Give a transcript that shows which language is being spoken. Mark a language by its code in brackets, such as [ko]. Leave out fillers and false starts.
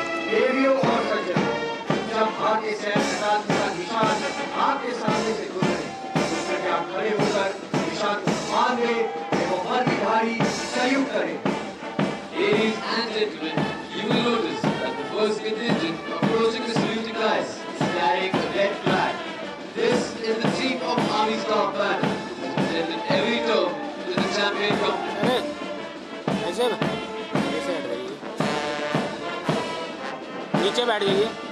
[hi] देवियों और सज्जनों, जब भारतीय सैन्य अकादमी का निशान आपके सामने से गुजरे, उसमें आप खड़े होकर निशान को मान ले एवं वर्दीधारी सल्यूट करें। [en] Ladies and gentlemen, you will notice that the first contingent approaching the saluting lines is carrying a red flag. This is the Chief of Army Staff banner, presented every term to the champion company. [hi] ऐसे ऐसे हट जाइए, नीचे बैठ जाइए।